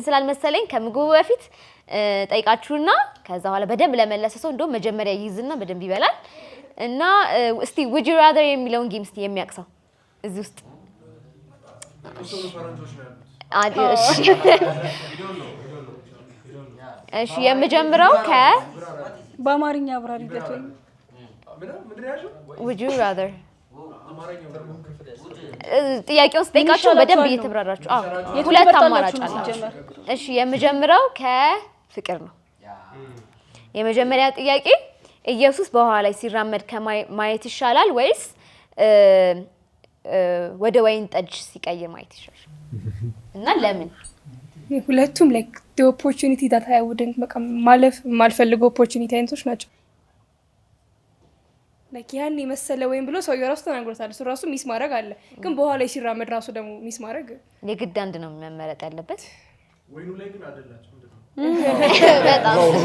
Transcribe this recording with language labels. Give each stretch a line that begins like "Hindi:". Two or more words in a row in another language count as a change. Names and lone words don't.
Amharic: ስላልመሰለኝ ከምግቡ በፊት ጠይቃችሁና ከዛ በኋላ በደንብ ለመለሰ ሰው እንደው መጀመሪያ ይይዝና በደንብ ይበላል እና እስቲ
English: would you rather
Amharic: የሚለውን ጌም እስቲ የሚያቅሰው እዚህ ውስጥ እሺ የምጀምረው በአማርኛ አብራሪለት ወይ
English: would you rather
Amharic: ጥያቄውን ስጠይቃችሁ በደንብ እየተብራራችሁ ሁለት አማራጭ አላችሁ። እሺ የምጀምረው ከፍቅር ነው። የመጀመሪያ ጥያቄ ኢየሱስ በውሃ ላይ ሲራመድ ከማየት ይሻላል ወይስ ወደ ወይን ጠጅ ሲቀይር ማየት ይሻላል? እና ለምን? ሁለቱም ላይክ
English: the opportunity that I wouldn't
Amharic: ማለፍ የማልፈልገው opportunity አይነቶች ናቸው። ላይክ ያን የመሰለ ወይም ብሎ ሰው የራሱ ተናግሮታል። እሱ ራሱ ሚስ ማድረግ አለ፣ ግን በኋላ ሲራመድ ራሱ ደግሞ ሚስ ማድረግ የግድ አንድ ነው መመረጥ ያለበት። ወይኑ ላይ ግን አይደላችሁ በጣም